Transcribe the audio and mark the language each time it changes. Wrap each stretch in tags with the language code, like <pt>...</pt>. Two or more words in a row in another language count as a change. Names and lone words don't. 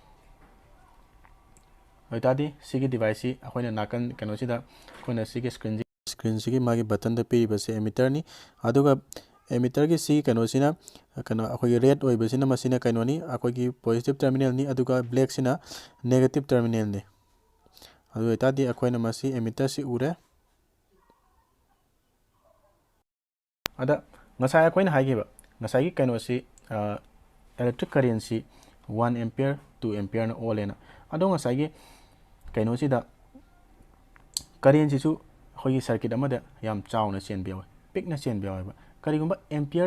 <mni>oitadi sigi device si akoina nakan kano sida koina sigi screen sigi magi button da piri</mni> <en>base emitter</en> <mni>ni aduga emitter gi sigi kano sina kano akoi red oiba sina masina kano ni akoi gi</mni> <en>positive terminal</en> <mni>ni aduga black sina</mni> <en>negative terminal</en> <mni>ni adu oitadi akoina masi emitter si ure ada ngasai akoina haigiba ngasai kano si</mni> <en>electric current</en> <mni>si 1 ampere 2 ampere na olena ado ngasai kano si da current si su hoi circuit amada yam chawna chen biaw pikna chen biaw ba karigumba ampere</mni>